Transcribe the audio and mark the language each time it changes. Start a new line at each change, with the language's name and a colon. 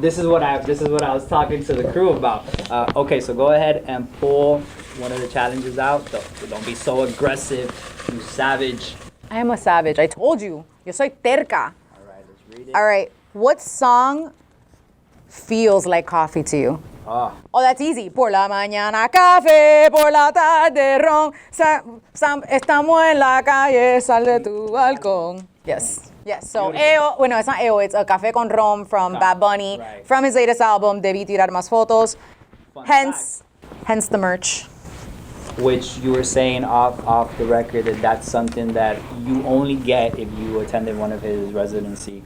English: This is what I was talking to the crew about. Okay, so go ahead and pull one of the challenges out. Don't be so aggressive, you savage. I am a savage, I told you.
Spanish: Yo soy terca.
English: All right, let's read it. All right, what song feels like coffee to you? Ah, Oh, that's easy.
Spanish: Por la mañana café, por la tarde ron. Estamos en la calle, sal de tu balcón.
English: Yes. Yes. So, EO, bueno, it's not EO, it's a Café con Ron from Bad Bunny, right. from his latest album, Debí Tirar Más Fotos. fun Hence the merch. fact. Which you were saying off the record that's something that you only get if you attended one of his residency.